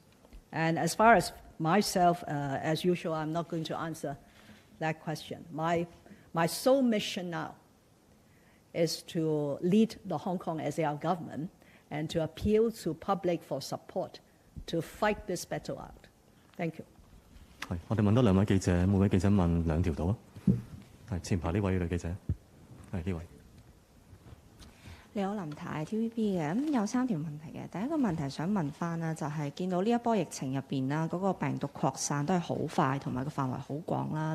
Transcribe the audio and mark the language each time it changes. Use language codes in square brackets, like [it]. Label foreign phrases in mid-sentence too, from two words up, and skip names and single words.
[en] And as far as myself, as usual, I'm not going to answer that question. My sole mission now is to lead the Hong Kong SAR government and to appeal to public for support to fight this battle out. Thank you. [yue] 係，我哋問多兩位記者，每位記者問兩條到啊。係前排呢位女記者，係呢位。你好，林太 TVB 嘅，咁有3條問題嘅。第一個問題想問翻啦，就係見到呢一波疫情入邊啦，嗰個病毒擴散都係好快，同埋個範圍好廣啦。